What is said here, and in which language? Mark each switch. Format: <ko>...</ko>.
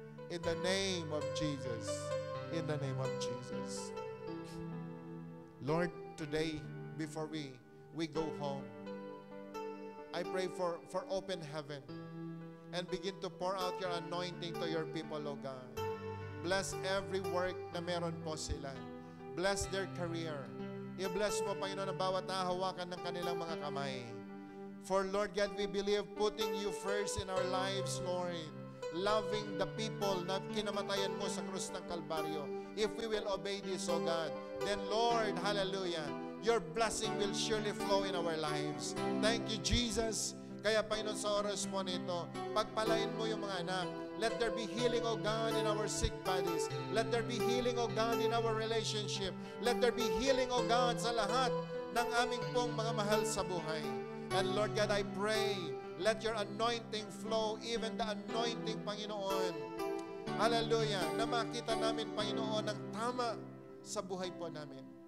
<en>In the name of Jesus. In the name of Jesus. Lord, today, before we go home, I pray for open heaven and begin to pour out your anointing to your people, O God. Bless every work</en> <tl>na meron po sila.</tl> <en>Bless their career.</en> <tl>I-bless mo, Panginoon, ang bawat nahahawakan ng kanilang mga kamay.</tl> <en>For Lord God, we believe putting you first in our lives, Lord. Loving the people</en> <tl>na kinamatayan mo sa krus ng Kalbaryo.</tl> <en>If we will obey this, O God, then Lord, hallelujah, your blessing will surely flow in our lives. Thank you, Jesus.</en> <tl>Kaya, Panginoon, sa oras po nito, pagpalain mo yung mga anak.</tl> <en>Let there be healing, O God, in our sick bodies. Let there be healing, O God, in our relationship. Let there be healing, O God,</en> <tl>sa lahat ng aming pong mga mahal sa buhay.</tl> <en>And Lord God, I pray, let your anointing flow, even the anointing, Panginoon. Hallelujah.</en> <tl>Na makita namin, Panginoon, ang tama sa buhay po namin.</tl>